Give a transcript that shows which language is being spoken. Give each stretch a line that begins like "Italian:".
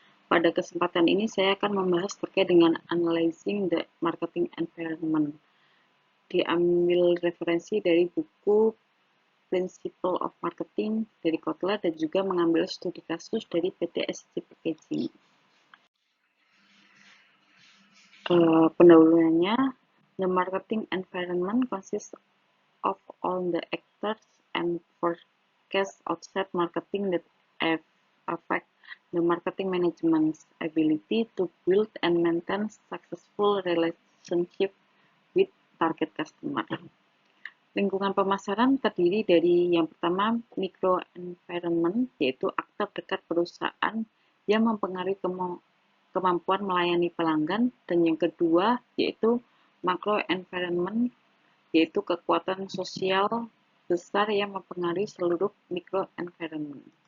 Indonesian: Pada kesempatan ini saya akan membahas terkait dengan Analyzing the Marketing Environment. Diambil referensi dari buku Principle of Marketing dari Kotler dan juga mengambil studi kasus dari PT SCC Packaging. Pendahuluannya,
English: the marketing environment consists of all the actors and forecasts outside marketing that affect the marketing management's ability to build and maintain successful relationship with target customer.
Indonesian: Lingkungan pemasaran terdiri dari yang pertama micro environment, yaitu aktor dekat perusahaan yang mempengaruhi kemampuan melayani pelanggan, dan yang kedua yaitu macro environment, yaitu kekuatan sosial besar yang mempengaruhi seluruh micro environment.